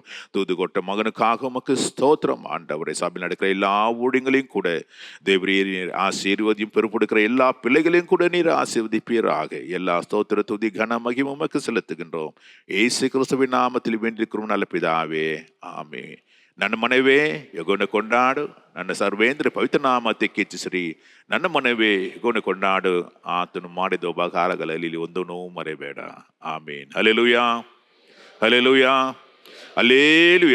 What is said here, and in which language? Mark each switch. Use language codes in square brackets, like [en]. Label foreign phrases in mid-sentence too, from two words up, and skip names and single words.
[ta] தூது கொட்ட மகனுக்காக உமக்கு ஸ்தோத்திரம். ஆண்டவரை சபையில் நடக்கிற எல்லா ஊழியங்களையும் கூட தேவரீர் நீர் ஆசீர்வதியும், பெருப்படுக்கிற எல்லா பிள்ளைகளையும் கூட நீர் ஆசீர்வதிப்பீராக. எல்லா ஸ்தோத்திர துதி கன மகிமை உமக்கு செலுத்துகின்றோம். இயேசு கிறிஸ்துவின் நாமத்தில் வேண்டியிருக்கிறோம் நல்ல பிதாவே, [kn] ಆಮೆನ್. ನನ್ನ ಮನವೇ ಯೆಹೋವನ ಕೊಂಡಾಡು, ನನ್ನ ಸರ್ವೇಂದ್ರ ಪವಿತ್ರ ನಾಮಕ್ಕೆ ಕೀರ್ತಿಸಿರಿ. ನನ್ನ ಮನವೇ ಯೆಹೋವನ ಕೊಂಡಾಡು, ಆತನು ಮಾಡಿದ ಉಪಕಾರಗಳಲ್ಲಿ ಒಂದೂ ಮರೆಯಬೇಡ. ಆಮೆನ್. ಹಲ್ಲೆಲೂಯಾ, ಹಲ್ಲೆಲೂಯಾ, ಹಲ್ಲೆಲೂಯಾ.